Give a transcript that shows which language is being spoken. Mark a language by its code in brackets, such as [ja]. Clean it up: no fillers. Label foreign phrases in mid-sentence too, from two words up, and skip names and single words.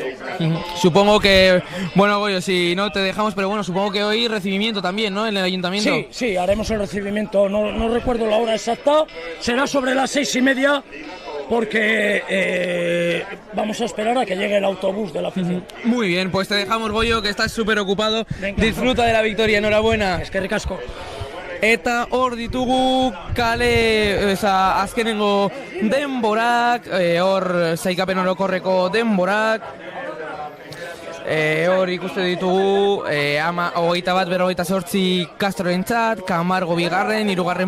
[es] Supongo que, bueno, Goyo, si no te dejamos, pero bueno, supongo que hoy recibimiento también, ¿no?, en el ayuntamiento. Sí, haremos el recibimiento, no recuerdo la hora exacta, será sobre las 6:30 porque vamos a esperar a que llegue el autobús de la afición. Muy bien, pues te dejamos, Goyo, que estás súper ocupado. Venga, disfruta de la victoria, enhorabuena. [eu] Eskerrik asko. Eta hor ditugu kale, azkenengo denborak, hor sailkapen orokorreko denborak, hor ikuste ditugu 21-48 Castrorentzat, Camargo bigarren, 3.